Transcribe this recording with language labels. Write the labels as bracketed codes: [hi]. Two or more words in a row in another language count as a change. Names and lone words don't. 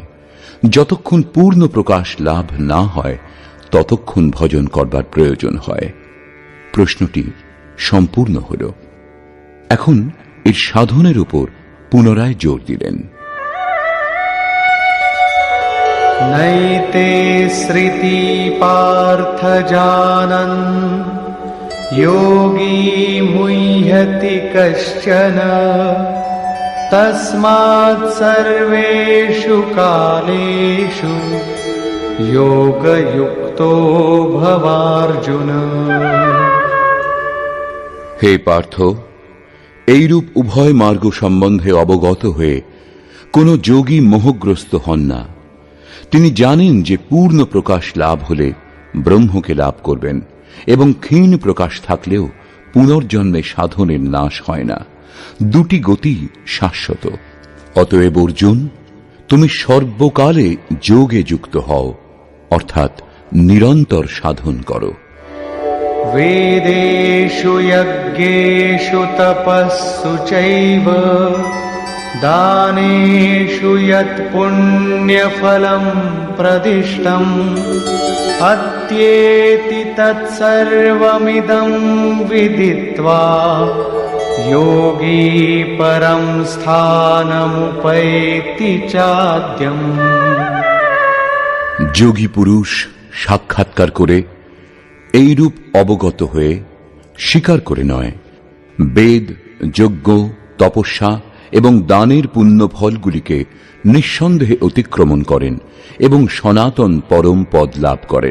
[bn] যতক্ষণ পূর্ণ প্রকাশ লাভ না হয় ততক্ষণ ভজন করবার প্রয়োজন হয়। প্রশ্নটি সম্পূর্ণ হল। এখন এর সাধনের উপর পুনরায় জোর দিলেন। [sa] नैते स्मृति पार्थ जानन् योगी मुह्यति कश्चन तस्मात् सर्वेषु कालेषु योगयुक्तो भवार्जुन। [bn] হে পার্থ, এইরূপ উভয় মার্গ সম্বন্ধে অবগত হয়ে কোন যোগী মোহগ্রস্ত হন না। তিনি জানেন যে পূর্ণ প্রকাশ লাভ হলে ব্রহ্মকে লাভ করবেন, এবং ক্ষীণ প্রকাশ থাকলেও পুনর্জন্মে সাধনের নাশ হয় না। দুটি গতি শাশ্বত। অতএব অর্জুন, তুমি সর্বকালে যোগে যুক্ত হও, অর্থাৎ নিরন্তর সাধন করো। [sa] वेदेषु यज्ञेषु तपस्सु चैव दानेषु यत् पुण्यफलं प्रदिष्टम् अत्येति तत्सर्वमिदं विदित्वा योगी परं स्थानमुपैति चाद्यम्। [bn] যোগী পুরুষ সাক্ষাৎকার করে এইরূপ অবগত হয়ে স্বীকার করে নয়, বেদ, যজ্ঞ, তপস্যা এবং দানের পুণ্য ফলগুলিকে নিঃসন্দেহে অতিক্রমণ করেন এবং সনাতন পরম পদ লাভ করেন।